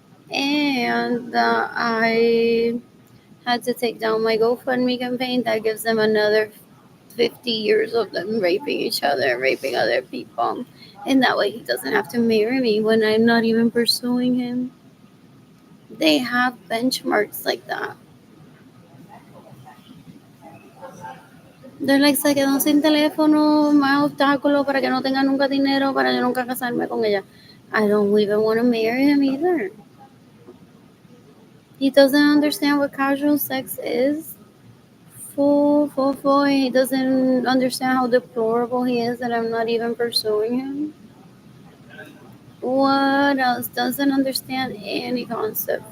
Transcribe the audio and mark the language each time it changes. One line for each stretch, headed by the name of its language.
English: And I had to take down my GoFundMe campaign that gives them another 50 years of them raping each other, raping other people. And that way he doesn't have to marry me when I'm not even pursuing him. They have benchmarks like that. They're like,
Spanish: se quedó sin teléfono, más obstáculo para que no tenga nunca dinero, para yo nunca casarme con ella.
English: I don't even want to marry him either. He doesn't understand what casual sex is. Full. He doesn't understand how deplorable he is that I'm not even pursuing him. What else? Doesn't understand any concept.